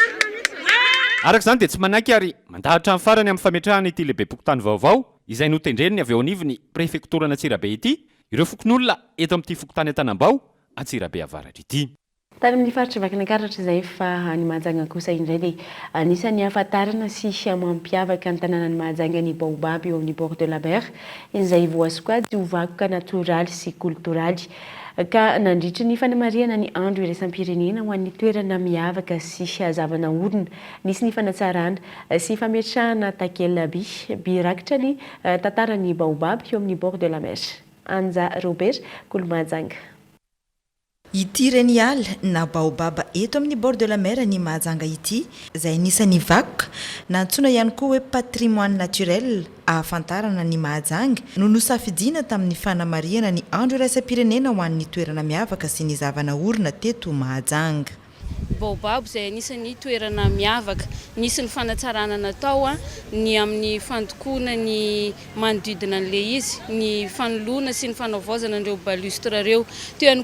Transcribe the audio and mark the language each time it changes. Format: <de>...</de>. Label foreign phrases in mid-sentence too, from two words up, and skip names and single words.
<mg>Araka izany dia tsy manaiky ary mandahatra amin'ny farany amin'ny fametrahana ity lehibe pokotany vaovao izay notendreniny avy eo anivon'ny prefektorana Antsirabe ity ireo fokon'olona eto amin'ity fokotany Antanambao Antsirabe avaratra ity. Tany amin'ny faritra Vakinankaratra izay fa ny Mahajanga kosa indray dia anisan'ny ahafantarana sy mampiavaka ny tanànan'ny Mahajanga ny baobab eo amin'ny</mg> <fr>bord de la mer</fr> <mg>izay voasokajy ho vakoka natoraly sy kultoraly ka nandritra ny fanamariana ny andro iraisam-pirenena ho an'ny toerana miavaka sy hazavana orona nisy ny fanatsarana sy fametrahana takelaby birakitra ny tantaran'ny baobab eo amin'ny</mg> <fr>bord de la mer.</fr> <mg>Anja Robert Kolomahajanga. Ity renial na baobaba eto amin'ny</mg> <fr>bord de la mer</fr> <mg>ny Mahajanga ity izay anisan'ny vakoka na antsoina ihany koa hoe</mg> <fr>patrimoine naturel</fr> <mg>ahafantarana ny Mahajanga no nosafidiana tamin'ny fanamariana ny andro iraisam-pirenena ho an'ny toerana miavaka sy ny zavana orona teto Mahajanga. baobab izay anisan'ny toerana miavaka nisy ny fanatsarana natao ny amin'ny fandokoana ny manodidina an'ilay izy ny fanoloana sy ny fanaovozana an'ireo balustre reo teo ihany</mg>